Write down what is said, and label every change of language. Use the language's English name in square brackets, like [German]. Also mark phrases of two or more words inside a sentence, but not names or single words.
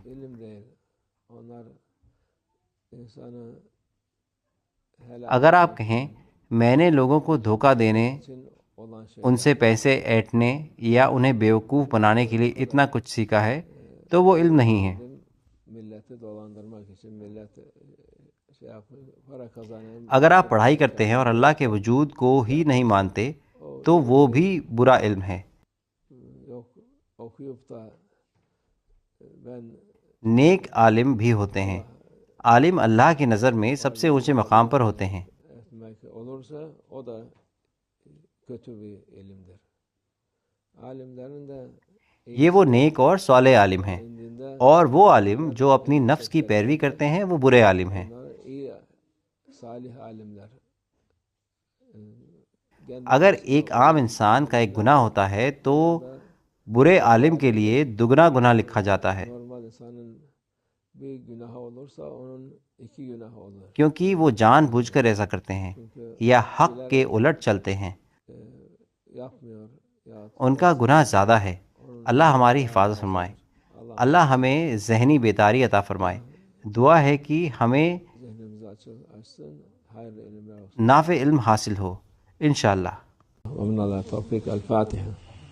[Turkish] ilim değil. Onlar insanı [Urdu] اگر آپ کہیں میں نے لوگوں کو دھوکہ دینے، [Turkish] için olan şey [Urdu] ان سے پیسے ایٹھنے یا انہیں بیوقوف بنانے کے لیے اتنا کچھ سیکھا ہے تو وہ علم نہیں ہے. [Turkish] milleti dolandırmak için millet para kazanayım [Urdu] اگر آپ پڑھائی کرتے ہیں اور اللہ کے وجود کو ہی نہیں مانتے تو وہ بھی برا علم ہے. [Turkish] yok okuyup da ben [Urdu] نیک عالم بھی ہوتے ہیں. عالم اللہ کی نظر میں سب سے اونچے مقام پر ہوتے ہیں. [Turkish] etmek olursa o da kötü bir ilimdir. Alimlerin de [Urdu] یہ وہ نیک اور صالح عالم ہیں، اور وہ عالم جو اپنی نفس کی پیروی کرتے ہیں وہ برے عالم ہیں۔ [Turkish] iyi salih alimler [Urdu] اگر ایک عام انسان کا ایک گناہ ہوتا ہے تو برے عالم کے لیے دگنا گناہ لکھا جاتا ہے، [Turkish] normal insanın bir günahı olursa onun iki günahı olur. [Urdu] کیونکہ وہ جان بوجھ کر ایسا کرتے ہیں یا حق کے الٹ چلتے ہیں، [Turkish] Yapmıyor ya [Urdu] ان کا گناہ زیادہ ہے۔ اللہ ہماری حفاظت فرمائے، اللہ ہمیں ذہنی بیداری عطا فرمائے۔ دعا ہے کہ ہمیں [Turkish] zihnimizi açsın, hayırlı ilimler olsun. [Urdu] نافع علم حاصل ہو انشاءاللہ۔ [Arabic] ومن الله التوفيق. الفاتحة.